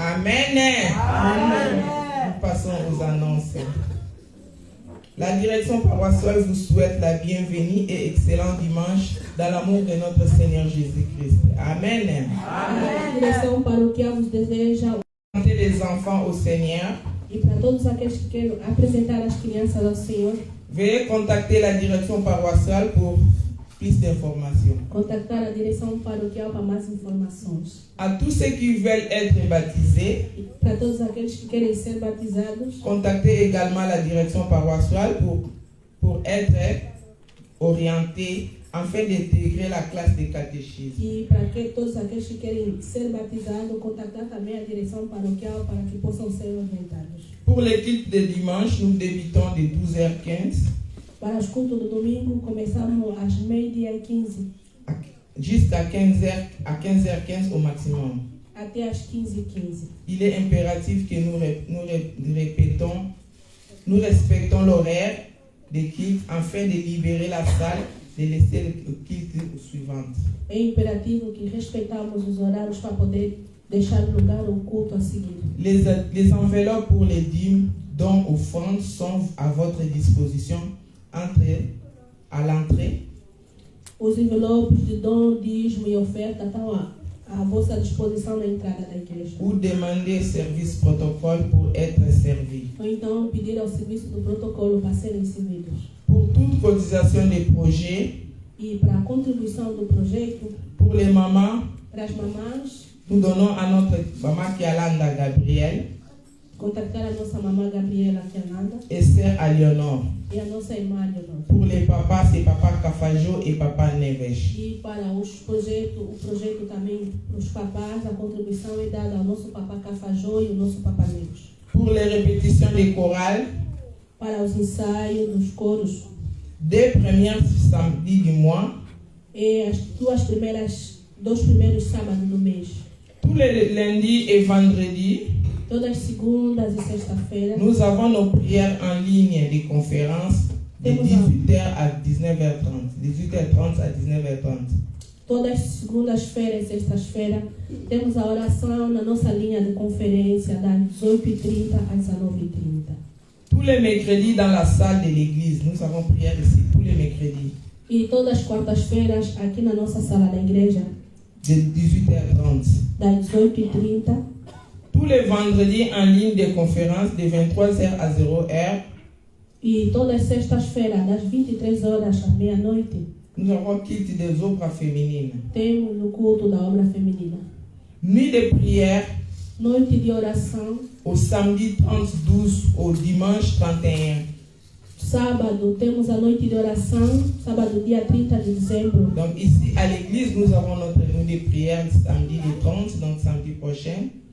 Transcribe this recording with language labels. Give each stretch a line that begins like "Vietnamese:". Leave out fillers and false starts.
French: Amen. Nous passons aux annonces. La direction paroissiale vous souhaite la bienvenue et excellent dimanche dans l'amour de notre Seigneur Jésus-Christ. Amen.
Portuguese: A direção paroquial vos deseja
French: Présentez les enfants au Seigneur.
Portuguese: E para todos aqueles que querem apresentar as crianças ao Senhor,
French: veuillez contacter la direction paroissiale pour plus d'informations.
Portuguese: Contactar a direção paroquial para mais informações.
French: À tous ceux qui veulent être baptisés,
Portuguese: E para todos aqueles que querem ser batizados,
French: contactez également la direction paroissiale pour être orientés afin d'intégrer la classe de catéchisme.
Portuguese: E para todos aqueles que querem ser batizados, contactar também a direção paroquial para que possam ser orientados.
French: Pour les cultes de dimanche, nous débutons de 12h15.
Portuguese: Para os cultos do domingo, começamos às 12h15.
French: Jusqu'à 15h15 au maximum.
Portuguese: Até às 15h15.
French: Il est impératif que nous respectons l'horaire des cultes afin de libérer la salle de laisser le culte suivant.
Portuguese: É imperativo que respeitamos os horários para poder deixar lugar ao culto a seguir.
French: Les enveloppes pour les dîmes, dons, offrandes sont à votre disposition à l'entrée.
Portuguese: Os envelopes de dom, dízimo e oferta estão à vossa disposição na entrada da igreja.
French: Ou demander service protocole pour être servi.
Portuguese: Ou então pedir ao serviço do protocolo para serem servidos.
French: Pour toute cotisation des projets,
Portuguese: e para a contribuição do projeto,
French: pour les mamans,
Portuguese: para as mamães,
French: nous donnons à notre maman Kialanda Gabriel
Portuguese: contactar a nossa mamã Gabriela Kiananda
French: et sœur Aliénor.
Portuguese: e a nossa irmã Leonor.
French: Pour les papas, c'est papa Kafajo et papa Neves.
Portuguese: E para o projeto também, para os papás, a contribuição é dada ao nosso papá Cafajó e ao nosso papá Neves.
French: Pour les répétitions des chorales,
Portuguese: Para os ensaios dos coros,
French: dès le premier samedi du mois,
Portuguese: e as dois primeiros sábados do mês.
French: tous les lundis et vendredis,
Portuguese: Todas as segundas e sexta-feira,
French: nous avons nos prières en ligne des conférences de 18h à 19h30. 18h30 à 19h30.
Portuguese: todas as segundas-feiras e sextas-feiras, temos a oração na nossa linha de conferência das 18h30 às 19h30.
French: Tous les mercredis dans la salle de l'église, nous avons prière ici tous les mercredis
Portuguese: E todas as quartas-feiras, aqui na nossa sala da igreja,
French: de 18h30.
Portuguese: das 18h30.
French: Tous les vendredis en ligne des conférences de 23h à 0h,
Portuguese: E todas as sextas-feiras, das 23 horas à meia-noite,
French: nous avons culte des œuvres féminines.
Portuguese: temos o culto da obra feminina.
French: Nuit de prière
Portuguese: Noite de oração,
French: au samedi 30-12 au dimanche 31.
Portuguese: sábado temos a noite de oração, sábado dia 30 de dezembro.
French: Donc ici à l'église, nous avons notre nuit de prière samedi le 30, donc samedi prochain.